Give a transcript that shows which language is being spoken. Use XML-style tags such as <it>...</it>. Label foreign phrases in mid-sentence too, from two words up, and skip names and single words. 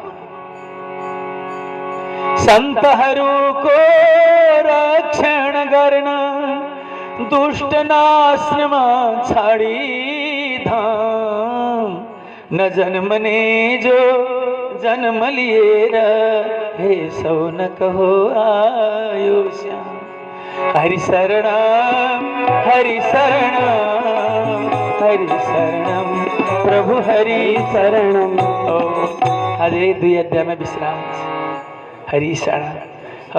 <ne>सन्तहरूको रक्षण गर्न, दुष्ट नाशमा छाडी धाम। न जन्मने जो जन्म लिएर हे सौ न कहो आयो श्याम।</ne> <sa>हरि शरणम हरि शरणम हरि शरणम प्रभु हरि शरणम।</sa> <ne>अझै 2 अध्यायमा विश्राम हरि शरण।</ne>